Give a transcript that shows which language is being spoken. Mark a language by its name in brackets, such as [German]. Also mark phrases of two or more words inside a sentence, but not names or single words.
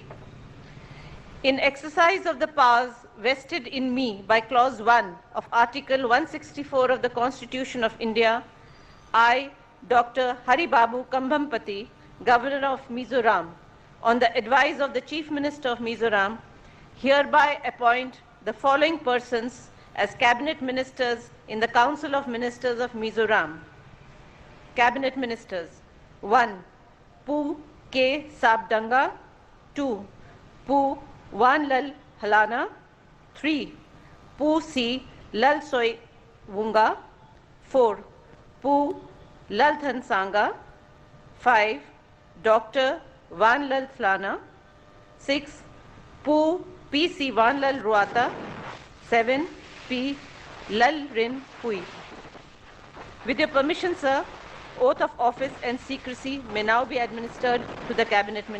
[English] In exercise of the powers vested in me by Clause 1 of Article 164 of the Constitution of India, I, Dr. Haribabu Kambhampati, Governor of Mizoram, on the advice of the Chief Minister of Mizoram, hereby appoint the following persons as Cabinet Ministers in the Council of Ministers of Mizoram. Cabinet Ministers: 1. Pu K. Sabdanga. 2. Pu Wanlal Halana. 3. Pu C. Lal Soy Wunga. 4. Pu Lalthan Sanga. 5. Dr. Wanlal Thlana. 6. Pu P.C. Wanlal Ruata. 7. P. Lal Rin Pui. With your permission, sir, oath of office and secrecy may now be administered to the Cabinet Minister.